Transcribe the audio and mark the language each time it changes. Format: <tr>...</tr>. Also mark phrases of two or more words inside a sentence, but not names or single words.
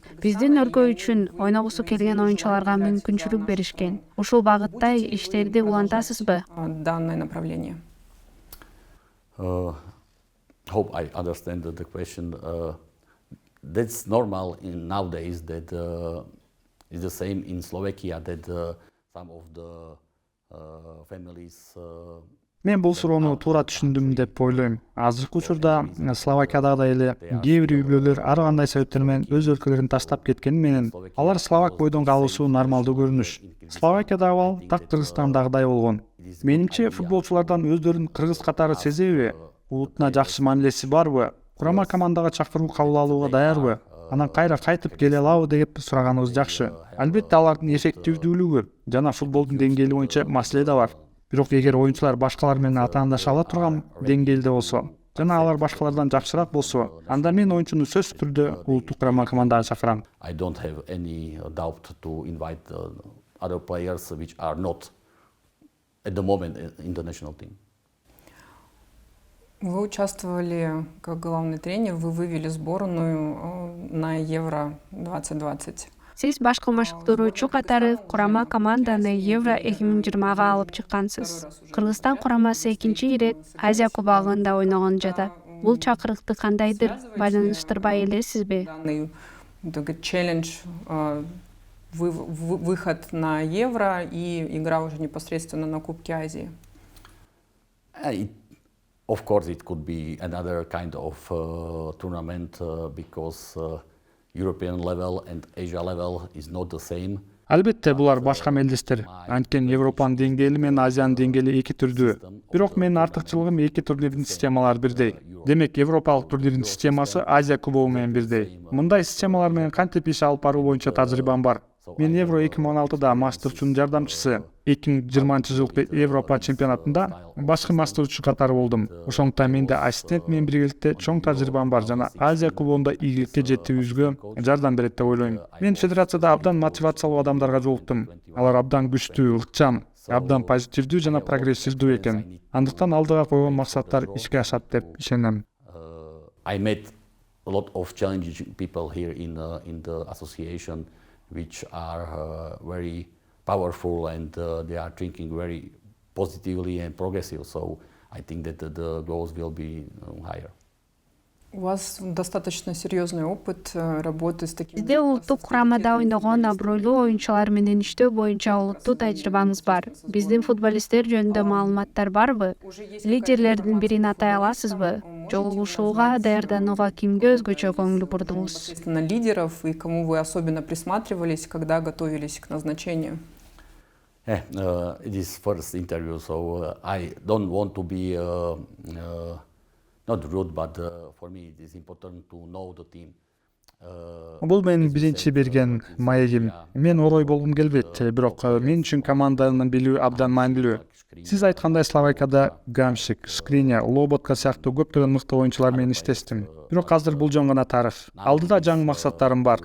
<ky>Биздин өлкө үчүн ойногусу келген оюнчуларга мүмкүнчүлүк беришкен. Ушул багытта иштерди улантасызбы?</ky> <ru>Данное направление.</ru> <en>Hope I understand the question. That's normal in nowadays that is the same in Slovakia that some of the families</en> <ky>Мен бул суроону туура түшүндүм деп ойлойм. Азыркы учурда Словакиядагыдай эле кээ бир үй-бүлөлөр ар кандай себептер менен өз өлкөлөрүн таштап кеткени менен алар словак бойдон калуусу нормалдуу көрүнүш. Словакиядагы абал так Кыргызстандагыдай болгон. Менимче футболчулардан өздөрүн кыргыз катары сезеби? Улутуна жакшы мамилеси барбы? Курама командага чакыруу кабыл алууга даярбы? Анан кайра кайтып келе алабы деп сураганыбыз жакшы. Албетте алардын эффективдүүлүгү жана футболдун деңгээли боюнча маселе да бар. Бирок эгер оюнчулар башкалар менен атаандаша ала турган деңгээлде болсо жана алар башкалардан жакшыраак болсо, анда мен оюнчуну сөзсүз түрдө улуттук курама командага чакырам.</ky> <en>I don't have any doubt to invite other players which are not at the moment in the national team.</en> <ru>Вы участвовали как главный тренер, вы вывели сборную на Евро 2020.</ru> <ky>Сиз баш кылмыштыруучу катары курама команданы Евро 2020 алып чыккансыз. Кыргызстан курамасы экинчи ирет Азия кубогунда ойногон жатат. Бул чакырыкты кандайдыр байланыштырбай элесизби?</ky> <ru>Данный челлендж, выход на Евро и игра уже непосредственно на Кубке Азии.</ru> <en>Of course, it could be another kind of tournament because European level and Asia level is not the same.</en> <ky>Албетте булар башка мелдештер. Анткени Европанын деңгээли менен Азиянын деңгээли эки түрдүү. Бирок менин артыкчылыгым эки турнирдин системалары бирдей. Демек, Европалык турнирдин системасы Азия кубогу менен бирдей. Мындай системалар менен кантип иш алып баруу боюнча тажрыйбам бар. Мен Евро 2016-да мастерчунун жардамчысы, 2020-жылкы Европа чемпионатында башкы мастерчу катары болдум. Ошондуктан менде ассистент менен биргеликте чоң тажрыйбам бар жана Азия кубогунда ийгиликке жетүүбүзгө жардам берет деп ойлойм. Мен федерацияда абдан мотивациялуу адамдарга жолуктум. Алар абдан күчтүү, ыкчам, абдан позитивдүү жана прогрессивдүү экен. Андыктан алдыга койгон максаттар ишке ашат деп ишенем.</ky> <en>I met a lot of challenging people here in the association, which are very powerful and they are thinking very positively and progressive. So I think that the goals will be higher.</en> <ru>У вас достаточно серьезный опыт работы с такими.</ru> <ky>Бизде улуттук курамада ойногон абройлуу оюнчулар менен иштөө боюнча олуттуу тажрыйбаңыз бар. Биздин футболисттер жөнүндө маалыматтар барбы? Лидерлердин бирин атай аласызбы? Жолугушууга даярданууга кимге өзгөчө көңүл бурдуңуз?</ky> <ru>На лидеров и кому вы особенно присматривались, когда готовились к назначению?</ru> <en>It is first interview, so I don't want to be not rude, but for me it is important to know the team.</en> <ky>Бул менин биринчи берген маегим. Мен орой болгум келбейт, бирок мен үчүн команданы билүү абдан маанилүү. Сиз айткандай Словакияда Гамшик, Шкриня, Лоботка сыяктуу көптөгөн мыкты оюнчулар менен иштештим. Бирок азыр бул жөн гана тарых. Алдыда жаңы максаттарым бар.</ky>